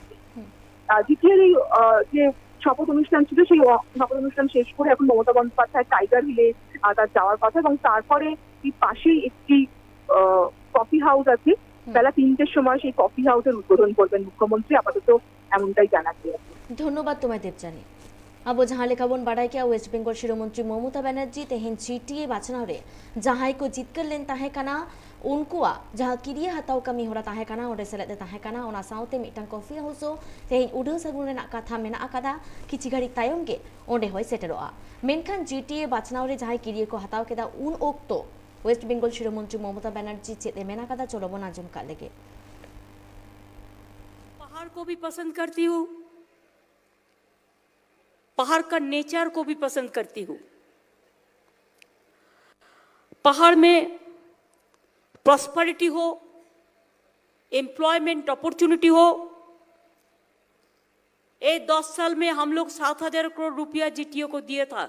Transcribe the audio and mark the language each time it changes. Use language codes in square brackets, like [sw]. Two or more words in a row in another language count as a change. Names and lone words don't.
[bn] জিটিএর এই যে শপথ অনুষ্ঠান ছিল সেই শপথ অনুষ্ঠান শেষ করে এখন মমতা বন্দ্যোপাধ্যায় টাইগার হিলে তার যাওয়ার কথা এবং তারপরে এই পাশেই একটি কফি হাউস আছে, বেলা 3টের সময় সেই কফি হাউসের উদ্বোধন করবেন মুখ্যমন্ত্রী, আপাতত এমনটাই জানা গিয়েছে। ধন্যবাদ তোমায় দেবজানী। [sat] अब जहाँ लेखाबन बाड़ाई के वेस्ट बेंगल शिरोमंत्री ममता बनर्जी तेहन जीटीए बाचनाव रे जहां को जितकर लेन ताहे काना उनकुआ जहाँ किरिए हताव कमी होरा ताहे काना ओडे सेलेदे ताहे काना ओना साउते मिटां [en] coffee house [sat] तेहन उडो सगुन रेना कथा मेना आकादा किछि घड़ी तायम गे ओडे होय सेटेरोआ मेनखान जीटीए बाचनाव रे जहां किरिए को हताव केदा उन ओक्तो वेस्ट बेंगल शिरोमंत्री ममता बनर्जी चेते मेना कादा चलोबन आजम का लेगे। [hi] पहाड़ को भी पसंद करती हूँ, पहाड़ का नेचर को भी पसंद करती हूँ। पहाड़ में प्रॉस्पेरिटी हो, [en] employment opportunity [hi] हो, ये 10 साल में हम लोग 7,000 करोड़ रुपया जीटीओ को दिया था।